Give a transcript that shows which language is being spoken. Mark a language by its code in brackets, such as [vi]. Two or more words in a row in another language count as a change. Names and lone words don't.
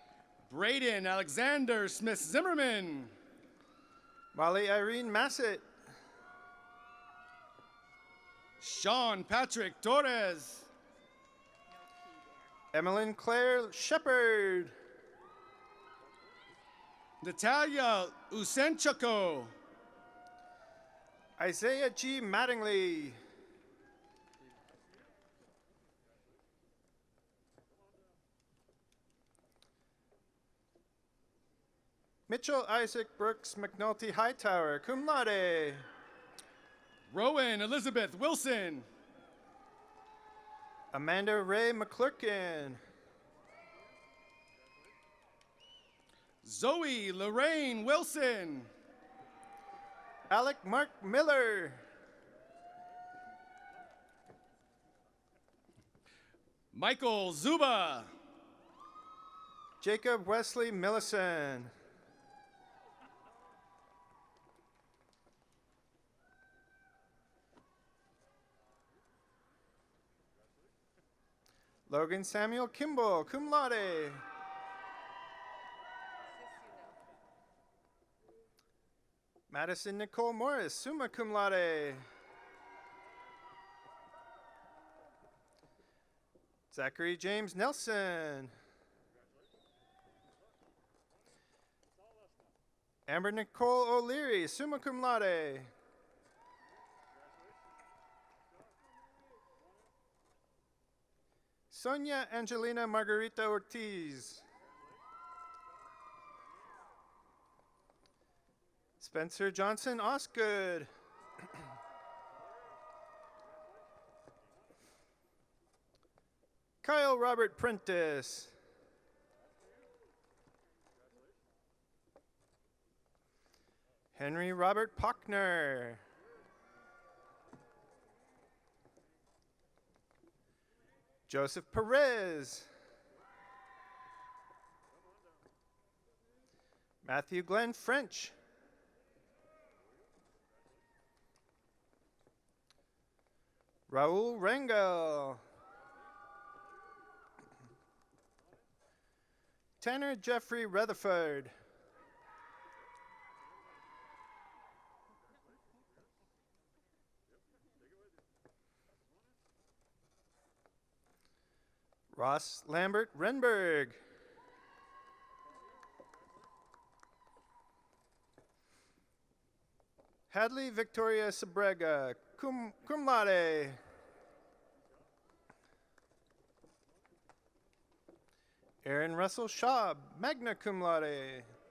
[en] Braden Alexander Smith Zimmerman. Molly Irene Massett. Sean Patrick Torres. Emmeline Claire Shepard. Natalia Usenchako. Isaiah G. Mattingly. Mitchell Isaac Brooks McNulty Hightower, [la] cum laude. [en] Rowan Elizabeth Wilson. Amanda Ray McClurkin. Zoe Lorraine Wilson. Alec Mark Miller. Michael Zuba. Jacob Wesley Millison. Logan Samuel Kimball, [la] cum laude. [en] Madison Nicole Morris, [la] summa cum laude. [en] Zachary James Nelson. Amber Nicole O'Leary, [la] summa cum laude. [en] Sonia Angelina Margarita Ortiz. Spencer Johnson Osgood. Kyle Robert Prentice. Henry Robert Pockner. Joseph Perez. Matthew Glenn French. Raul Rangel. Tanner Jeffrey Rutherford. Ross Lambert Renberg. Hadley Victoria Sabrega, [la] cum laude. [en] Aaron Russell Schaub, [la] magna cum laude.